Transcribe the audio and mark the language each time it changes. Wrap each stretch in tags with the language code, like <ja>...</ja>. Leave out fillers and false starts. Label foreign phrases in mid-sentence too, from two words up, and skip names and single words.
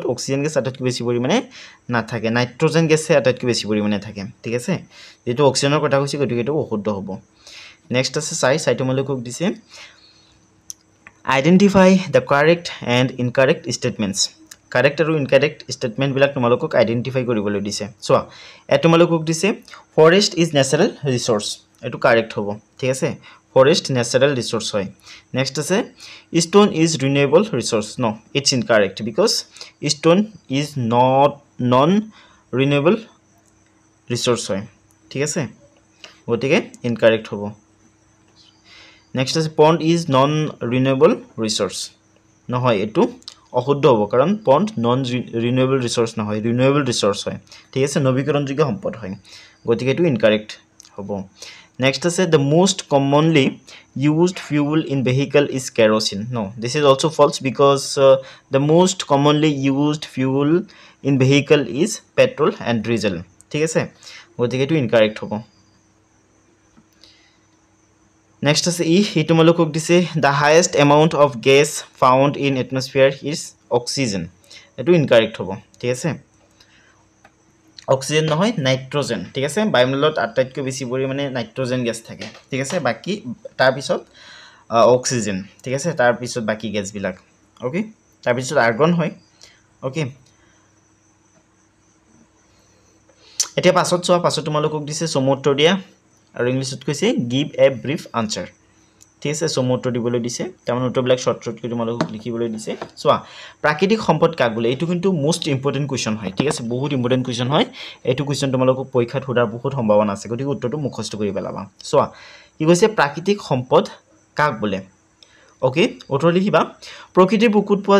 <as>অক্সিজেন গেছ আটাইতকৈ বেছি পৰিমাণে নাথাকে নাইট্ৰজেন গেছে আটাইতকৈ বেছি পৰিমাণে থাকে ঠিক আছে যেটো অক্সিজেনৰ কথা কৈছে গতিকে এটো অশুদ্ধ হ'ব নেক্সট আছে চাই তোমালোকক দিছে</as> <en>identify the correct and incorrect statements</en> <as>কাৰেক্ট আৰু ইনকাৰেক্ট ষ্টেটমেন্ট বিলাক তোমালোকক আইডেন্টিফাই কৰিবলৈ দিছে চোৱা এ তোমালোকক দিছে</as> <en>forest is natural resource</en> <as>এটো কাৰেক্ট হ'ব ঠিক আছে ফৰেষ্ট</as> <en>natural resource</en> <as>হয় নেক্সট আছে</as> <en>stone is renewable resource no it's incorrect because stone is not non renewable resource</en> <as>হয় ঠিক আছে গতিকে ইনকাৰেক্ট হ'ব নেক্সট আছে</as> <en>pond is non renewable resource</en> <as>নহয় এটো অশুদ্ধ হ'ব কাৰণ</as> <en>pond non renewable resource নহয় renewable resource</en> <as>হয় ঠিক আছে নৱীকৰণযোগ্য সম্পদ হয় গতিকে এটো ইনকাৰেক্ট হ'ব</as> <en>next is the most commonly used fuel in vehicle is kerosene no this is also false because the most commonly used fuel in vehicle is petrol and diesel</en> <as>ঠিক আছে গতিকে এটো ইনকারেক্ট হ'ব</as> <en>next is</en> <as>ই তোমালোকক দিছে</as> <en>the highest amount of gas found in atmosphere is oxygen</en> <as>এটো ইনকারেক্ট হ'ব ঠিক আছে অক্সিজেন নহয় নাইট্ৰজেন ঠিক আছে বায়ুমণ্ডলত আটাইতকৈ বেছি পৰিমাণে নাইট্ৰজেন গেছ থাকে ঠিক আছে বাকি তাৰ পিছত অক্সিজেন ঠিক আছে তাৰ পিছত বাকি গেছ বিলাক ওকে তাৰ পিছত আৰ্গন হয় ওকে এতিয়া পাছত তোমালোকক দিছে সমুত্তৰ দিয়া আৰু ইংলিছত কৈছে</as> <en>give a brief answer</en> <as>ঠিক আছে সমুত্তৰ দিবলৈ দিছে তাৰমানে উত্তৰবিলাক শৰ্ট কৰি তোমালোকক লিখিবলৈ দিছে চোৱা প্ৰাকৃতিক সম্পদ কাক বোলে এটো কিন্তু</as> <en>most important question</en> <as>হয় ঠিক আছে বহুত</as> <en>important question</en> <as>হয় এটো কোৱেশ্চন তোমালোকক পৰীক্ষাত সোধাৰ বহুত সম্ভাৱনা আছে গতিকে উত্তৰটো মুখস্থ কৰি পেলাবা চোৱা কি কৈছে প্ৰাকৃতিক সম্পদ কাক বোলে ওকে উত্তৰ লিখিবা প্ৰকৃতিৰ বুকুত পোৱা</as>